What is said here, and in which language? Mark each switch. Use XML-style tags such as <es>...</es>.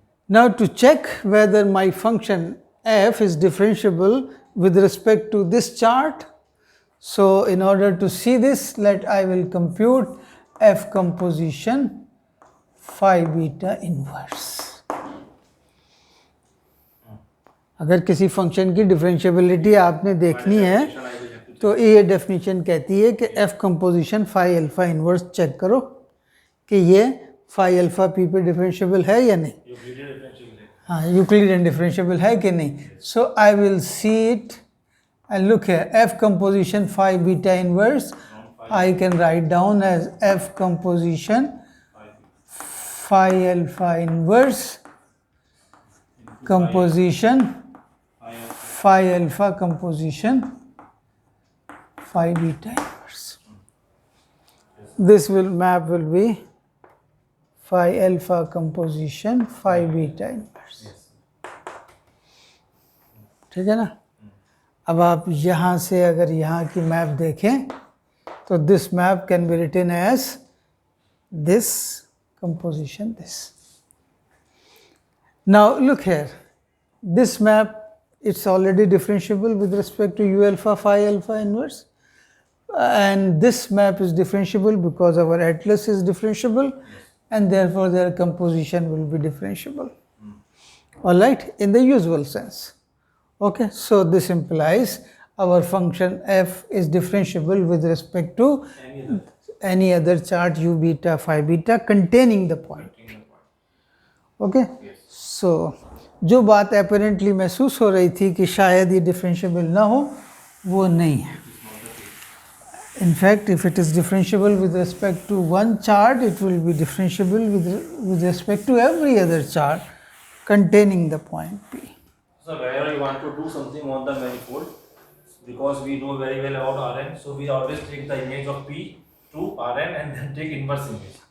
<en>Now to check whether my function f is differentiable with respect to this chart. So in order to see this, I will compute f composition phi beta inverse.</en> <hi>अगर किसी function की differentiability आपने देखनी है तो ये definition कहती है कि f composition phi alpha inverse check करो कि ये फाई अल्फा पी पे डिफरेंशियबल है या नहीं. हाँ, यूक्लिडियन डिफरेंशियबल है कि नहीं.</hi> <en>So I will see it and look here, f composition phi beta inverse I can write down as f composition phi alpha inverse composition phi alpha composition phi beta inverse. This map will be phi alpha composition phi beta inverse.</en> <hi>ठीक है ना. अब आप यहाँ से अगर यहाँ की मैप देखें तो</hi> <en>this map can be written as this composition, this. Now look here, this map, it's already differentiable with respect to u alpha phi alpha inverse, and this map is differentiable because our atlas is differentiable, and therefore their composition will be differentiable. All right, in the usual sense. Okay, so this implies our function f is differentiable with respect to any other chart u beta phi beta containing the point p. Okay, so</en> <hi>जो बात apparently महसूस हो रही थी कि शायद ये differentiable ना हो, वो नहीं है.</hi> <en>In fact, if it is differentiable with respect to one chart, it will be differentiable with respect to every other chart containing the point p. So whenever you want to do something on the manifold, because we know very well about Rn, so we always take the image of P to Rn and then take inverse image.</en>